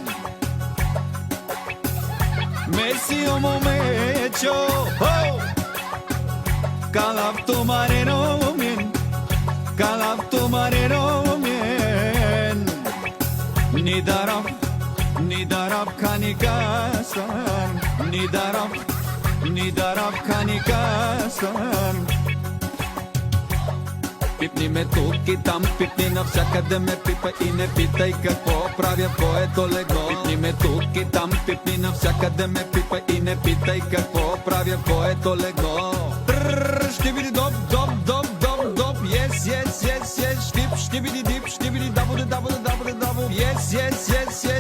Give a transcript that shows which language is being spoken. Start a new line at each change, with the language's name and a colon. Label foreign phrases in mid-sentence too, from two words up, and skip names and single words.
Bulgarian: Mesio momento, calafto marino min, calafto marino min. Nidarab kanikasan, Nidarab kanikasan. Пипни ме тук и там, пипни навсякъде ме пипа и не питай какво правя в твоето легло. Пипни ме тук и там, пипни навсякъде ме пипа и не питай какво правя в твоето легло. Ще види доп, доп, доп, доп, доп,
English: yes, yes, yes, yes,
Bulgarian: штип, ще види дип, ще види дабо, дабо, дабо, дабо,
English: yes, yes, yes, yes.